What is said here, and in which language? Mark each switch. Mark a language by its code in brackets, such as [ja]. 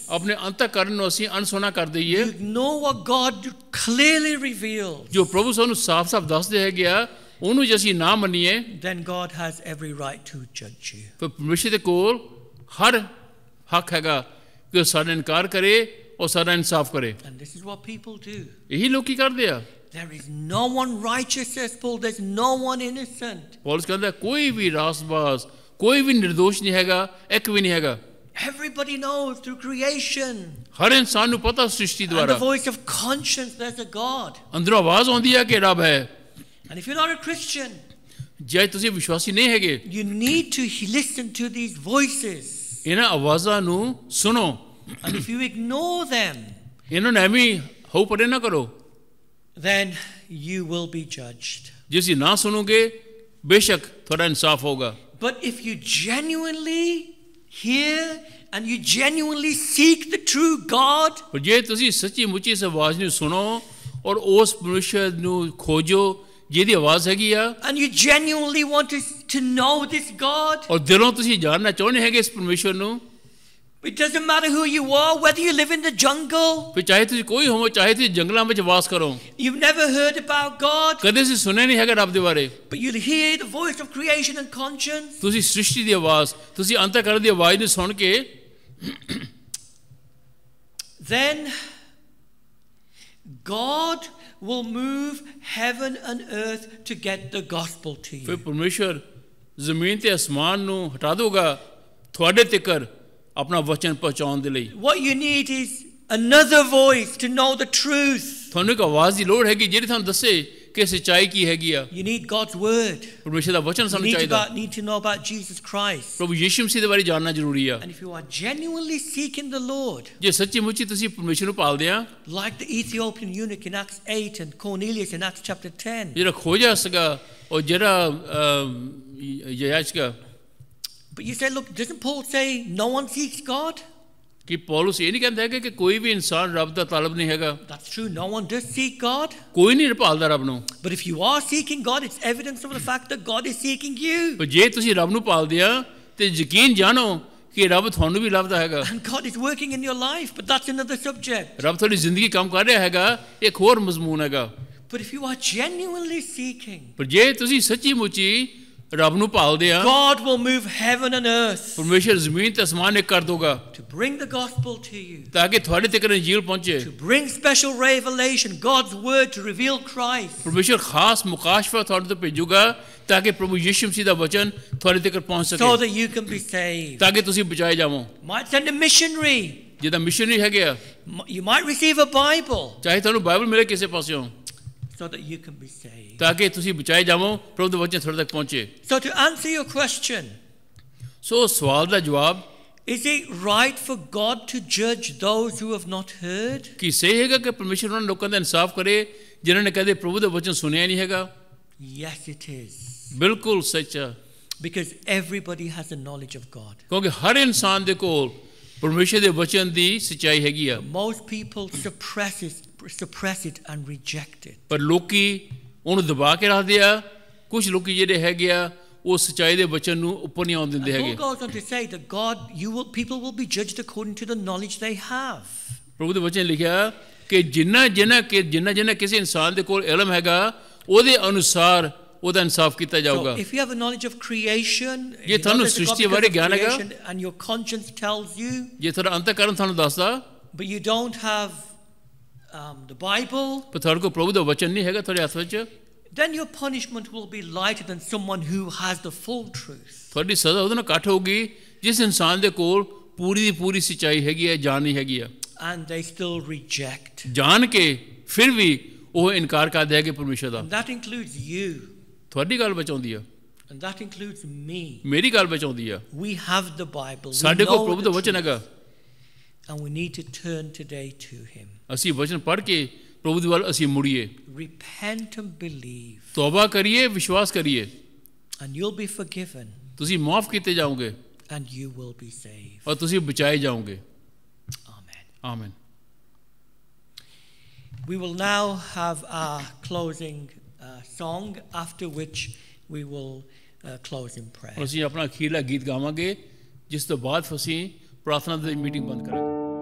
[pa] ਆਪਣੇ ਅੰਤःਕਰਨ ਨੂੰ ਅਸੀਂ ਅਨਸੁਣਾ ਕਰ ਦਈਏ [en] You ignore what God clearly reveals. [pa] ਜੋ ਪ੍ਰਭੂ ਸਾਨੂੰ ਸਾਫ਼-ਸਾਫ਼ ਦੱਸਦੇ ਹੈਗੇ ਆ ਉਹਨੂੰ ਜੇ ਅਸੀਂ ਨਾ ਮੰਨੀਏ [en] Then God has every right to judge you. [pa] ਫਿਰ ਪਰਮੇਸ਼ਰ ਦੇ ਕੋਲ ਹਰ ਹੱਕ ਹੈਗਾ ਕਿ ਉਹ ਸਾਡਾ ਇਨਕਾਰ ਕਰੇ ਔਰ ਸਾਡਾ ਇਨਸਾਫ ਕਰੇ [en] And this is what people do. [pa] ਇਹੀ ਲੋਕ ਕੀ ਕਰਦੇ ਆ [en] There is no one righteous, says Paul. There's no one innocent. [pa] Paulus ਕਹਿੰਦਾ ਕੋਈ ਵੀ ਰਾਸਬਾਜ਼ ਕੋਈ ਵੀ ਨਿਰਦੋਸ਼ ਨਹੀਂ ਹੈਗਾ ਇੱਕ ਵੀ ਨਹੀਂ ਹੈਗਾ [en] Everybody knows through creation [pa] ਹਰ ਇਨਸਾਨ ਨੂੰ ਪਤਾ ਸ੍ਰਿਸ਼ਟੀ [en] and the [pa] ਦੁਆਰਾ [en] voice of conscience there's a God. [pa] ਅੰਦਰੋਂ ਆਵਾਜ਼ ਆਉਂਦੀ ਹੈ ਕਿ ਰੱਬ ਹੈ [en] And if you're not a Christian, [pa] ਜੇ ਤੁਸੀਂ ਵਿਸ਼ਵਾਸੀ ਨਹੀਂ ਹੈਗੇ [en] you need to listen to these voices. [pa] ਇਹਨਾਂ ਆਵਾਜ਼ਾਂ ਨੂੰ ਸੁਣੋ [en] And if you ignore them, [pa] ਇਹਨਾਂ ਨੂੰ ਐਵੇਂ ਹੋ ਪਰੇ ਨਾ ਕਰੋ [en] then you will be judged. [pa] ਜੇ ਤੁਸੀਂ ਨਾ ਸੁਣੋਗੇ ਬੇਸ਼ੱਕ ਤੁਹਾਡਾ ਇਨਸਾਫ ਹੋਗਾ [en] But if you genuinely hear and you genuinely seek the true God, [pa] ਪਰ ਜੇ ਤੁਸੀਂ ਸੱਚੀ ਮੁੱਚੀ ਇਸ ਆਵਾਜ਼ ਨੂੰ ਸੁਣੋ ਔਰ ਉਸ ਪਰਮੇਸ਼ਰ ਨੂੰ ਖੋਜੋ ਜਿਹਦੀ ਆਵਾਜ਼ ਹੈਗੀ ਆ [en] and you genuinely want to know this God, [pa] ਔਰ ਦਿਲੋਂ ਤੁਸੀਂ ਜਾਣਨਾ ਚਾਹੁੰਦੇ ਹੈਗੇ ਇਸ ਪਰਮੇਸ਼ਰ ਨੂੰ [en] it doesn't matter who you are, whether you live in the jungle, [pa] ਫਿਰ ਚਾਹੇ ਤੁਸੀਂ ਕੋਈ ਹੋਵੋ ਚਾਹੇ ਤੁਸੀਂ ਜੰਗਲਾਂ ਵਿੱਚ ਵਾਸ ਕਰੋ [en] you've never heard about God, [pa] ਕਦੇ ਤੁਸੀਂ ਸੁਣਿਆ ਨਹੀਂ ਹੈਗਾ ਰੱਬ ਦੇ ਬਾਰੇ [en] but you'll hear the voice of creation and conscience. [pa] ਤੁਸੀਂ ਸ੍ਰਿਸ਼ਟੀ ਦੀ ਆਵਾਜ਼ ਤੁਸੀਂ ਅੰਤःਕਰਨ ਦੀ ਆਵਾਜ਼ ਨੂੰ ਸੁਣ ਕੇ [en] Then God will move heaven and earth to get the gospel to [pa] ਫਿਰ [en] you. [pa] ਪਰਮੇਸ਼ਰ ਜ਼ਮੀਨ ਤੇ ਅਸਮਾਨ ਨੂੰ ਹਟਾ ਦੇਗਾ ਤੁਹਾਡੇ ਤੱਕ ਆਪਣਾ ਵਚਨ ਪਹੁੰਚਾਉਣ ਦੇ ਲਈ [en] What you need is another voice to know the truth. [pa] ਤੁਹਾਨੂੰ ਇੱਕ ਆਵਾਜ਼ ਦੀ ਲੋੜ ਹੈਗੀ ਜਿਹੜੀ ਤੁਹਾਨੂੰ ਦੱਸੇ ਕਿ ਸੱਚਾਈ ਕੀ ਹੈਗੀ ਆ [en] You need God's word. [pa] ਪਰਮੇਸ਼ਰ ਦਾ ਵਚਨ [en] You [pa] ਸਾਨੂੰ ਚਾਹੀਦਾ [en] need to know about Jesus Christ. [pa] ਪ੍ਰਭੂ ਯਿਸੂ ਮਸੀਹ ਦੇ ਬਾਰੇ ਜਾਣਨਾ ਜ਼ਰੂਰੀ ਆ [en] And if you are genuinely seeking the Lord, [pa] ਜੇ ਸੱਚੀ ਮੁੱਚੀ ਤੁਸੀਂ ਪਰਮੇਸ਼ਰ ਨੂੰ ਭਾਲਦੇ ਆ [en] like the Ethiopian eunuch in Acts 8 and Cornelius in Acts chapter 10, [pa] ਜਿਹੜਾ ਖੋਜਾ ਸੀਗਾ ਔਰ ਜਿਹੜਾ ਯਾਚਕਾ [en] but you say, look, doesn't Paul say no one seeks God? [pa] ਕਿ ਪੌਲਸ ਇਹ ਨਹੀਂ ਕਹਿੰਦਾ ਹੈਗਾ ਕਿ ਕੋਈ ਵੀ ਇਨਸਾਨ ਰੱਬ ਦਾ ਤਲਬ ਨਹੀਂ ਹੈਗਾ [en] That's true, no one does seek God. [pa] ਕੋਈ ਨਹੀਂ ਭਾਲਦਾ ਰੱਬ ਨੂੰ [en] But if you are seeking God, it's evidence of the fact that God is seeking you. [pa] ਪਰ ਜੇ ਤੁਸੀਂ ਰੱਬ ਨੂੰ ਭਾਲਦੇ ਆ ਤੇ ਯਕੀਨ ਜਾਣੋ ਕਿ ਰੱਬ ਤੁਹਾਨੂੰ ਵੀ ਲੱਭਦਾ ਹੈਗਾ [en] And God is working in your life, but that's another subject. [pa] ਰੱਬ ਤੁਹਾਡੀ ਜ਼ਿੰਦਗੀ ਕੰਮ ਕਰ ਰਿਹਾ ਹੈਗਾ ਇੱਕ ਹੋਰ ਮਜ਼ਮੂਨ ਹੈਗਾ [en] But if you are genuinely seeking, [pa] ਪਰ ਜੇ ਤੁਸੀਂ ਸੱਚੀ ਮੁੱਚੀ ਰੱਬ ਨੂੰ ਭਾਲਦੇ ਆ [en] God will move heaven and earth [pa] ਪਰਮੇਸ਼ਰ ਜ਼ਮੀਨ ਤੇ ਅਸਮਾਨ ਇੱਕ ਕਰ ਦੋਗਾ [en] to bring the gospel to you, [pa] ਤਾਂ ਕਿ ਤੁਹਾਡੇ ਤੱਕ ਇੰਜੀਲ ਪਹੁੰਚੇ [en] to bring special revelation, God's word to reveal Christ, [pa] ਪਰਮੇਸ਼ਰ ਖਾਸ ਮੁਕਾਸ਼ਫਾ ਤੁਹਾਡੇ ਤੋਂ ਭੇਜੂਗਾ ਤਾਂ ਕਿ ਪ੍ਰਭੂ ਯਿਸੂ ਮਸੀਹ ਦਾ ਵਚਨ ਤੁਹਾਡੇ ਤੱਕ ਪਹੁੰਚ [en] so [pa] ਸਕੇ [en] that you can be saved. [pa] ਤਾਂ ਕਿ ਤੁਸੀਂ ਬਚਾਏ ਜਾਵੋ [en] Might send a missionary. [pa] ਜਿਹਦਾ ਮਿਸ਼ਨਰੀ ਹੈਗੇ ਆ [en] You might receive a Bible [pa] ਚਾਹੇ ਤੁਹਾਨੂੰ ਬਾਈਬਲ ਮਿਲੇ ਕਿਸੇ ਪਾਸਿਓਂ [en] so that you can be saved. [pa] ਤਾਂ ਕਿ ਤੁਸੀਂ ਬਚਾਏ ਜਾਵੋ ਪ੍ਰਭੂ ਦਾ ਵਚਨ ਤੁਹਾਡੇ ਤੱਕ ਪਹੁੰਚੇ [en] So to answer your question, [pa] ਸੋ ਸਵਾਲ ਦਾ ਜਵਾਬ [en] is it right for God to judge those who have not heard? [pa] ਕੀ ਸਹੀ ਹੈਗਾ ਕਿ ਪਰਮੇਸ਼ਰ ਉਹਨਾਂ ਲੋਕਾਂ ਦਾ ਇਨਸਾਫ ਕਰੇ ਜਿਨ੍ਹਾਂ ਨੇ ਕਦੇ ਪ੍ਰਭੂ ਦਾ ਵਚਨ ਸੁਣਿਆ ਨਹੀਂ ਹੈਗਾ [en] Yes, it is. [pa] ਬਿਲਕੁਲ ਸੱਚ ਹੈ [en] Because everybody has a knowledge of God. [pa] ਕਿਉਂਕਿ ਹਰ ਇਨਸਾਨ ਦੇ ਕੋਲ ਪਰਮੇਸ਼ਰ ਦੇ ਵਚਨ ਦੀ ਸੱਚਾਈ ਹੈਗੀ ਆ [en] Most people suppress it and reject it. [pa] ਪਰ ਲੋਕੀ ਉਹਨੂੰ ਦਬਾ ਕੇ ਰੱਖਦੇ ਆ ਕੁਝ ਲੋਕੀ ਜਿਹੜੇ ਹੈਗੇ ਆ ਉਹ ਸੱਚਾਈ ਦੇ ਵਚਨ ਨੂੰ ਉੱਪਰ ਨਹੀਂ ਆਉਣ ਦਿੰਦੇ [en] And [pa] ਹੈਗੇ [en] Paul goes on to say that people will be judged according to the knowledge they have. [pa] ਪ੍ਰਭੂ ਦੇ ਵਚਨ ਲਿਖਿਆ ਕਿ ਜਿੰਨਾ ਕਿਸੇ ਇਨਸਾਨ ਦੇ ਕੋਲ ਇਲਮ ਹੈਗਾ ਉਹਦੇ ਅਨੁਸਾਰ ਉਹਦਾ ਇਨਸਾਫ ਕੀਤਾ [en] So [pa] ਜਾਊਗਾ [en] if you have a knowledge of creation, [pa] ਜੇ ਤੁਹਾਨੂੰ ਸ੍ਰਿਸ਼ਟੀ ਬਾਰੇ ਗਿਆਨ ਹੈਗਾ [en] and your conscience tells you, [pa] ਜੇ ਤੁਹਾਡਾ ਅੰਤःਕਰਨ ਤੁਹਾਨੂੰ ਦੱਸਦਾ [en] but you don't have the Bible, [pa] ਪਰ ਤੁਹਾਡੇ ਕੋਲ ਪ੍ਰਭੂ ਦਾ ਵਚਨ ਨਹੀਂ ਹੈਗਾ ਤੁਹਾਡੇ ਹੱਥ ਵਿੱਚ [en] then your punishment will be lighter than someone who has the full truth. [pa] ਤੁਹਾਡੀ ਸਜ਼ਾ ਉਹਦੇ ਨਾਲ ਘੱਟ ਹੋਊਗੀ ਜਿਸ ਇਨਸਾਨ ਦੇ ਕੋਲ ਪੂਰੀ ਦੀ ਪੂਰੀ ਸੱਚਾਈ ਹੈਗੀ ਹੈ ਜਾਣ ਨਹੀਂ ਹੈਗੀ ਆ [en] And they still reject. [pa] ਜਾਣ ਕੇ ਫਿਰ ਵੀ ਉਹ ਇਨਕਾਰ ਕਰਦਾ ਹੈ ਕਿ ਪਰਮੇਸ਼ਰ ਦਾ। [en] And that includes you. [pa] ਤੁਹਾਡੀ ਗੱਲ ਬਚਾਉਂਦੀ ਆ, [en] And that includes me. [pa] ਮੇਰੀ ਗੱਲ ਬਚਾਉਂਦੀ ਆ। [en] We have the Bible. We [pa] ਸਾਡੇ ਕੋਲ [en] know [pa] ਪ੍ਰਭੂ [en] the [pa] ਦਾ ਵਚਨ ਹੈਗਾ, [en] truth. And we need to turn today to Him. [pa] ਅਸੀਂ ਵਚਨ ਪੜ੍ਹ ਕੇ ਪ੍ਰਭੂ ਦੇ ਵੱਲ ਅਸੀਂ ਮੁੜੀਏ, [en] Repent and believe. [pa] ਤੌਬਾ ਕਰੀਏ, ਵਿਸ਼ਵਾਸ ਕਰੀਏ, [en] And you'll be forgiven. [pa] ਤੁਸੀਂ ਮਾਫ ਕੀਤੇ ਜਾਓਗੇ [en] And you will be saved. [pa] ਔਰ ਤੁਸੀਂ ਬਚਾਏ ਜਾਓਗੇ। [en] Amen. [pa] ਆਮੀਨ। [en] We will now have our closing song, after which we will close in prayer. [pa] ਅਸੀਂ ਆਪਣਾ ਅਖੀਰਲਾ ਗੀਤ ਗਾਵਾਂਗੇ, ਜਿਸ ਤੋਂ ਬਾਅਦ ਅਸੀਂ ਪ੍ਰਾਰਥਨਾ ਦੀ ਮੀਟਿੰਗ ਬੰਦ ਕਰਾਂਗੇ।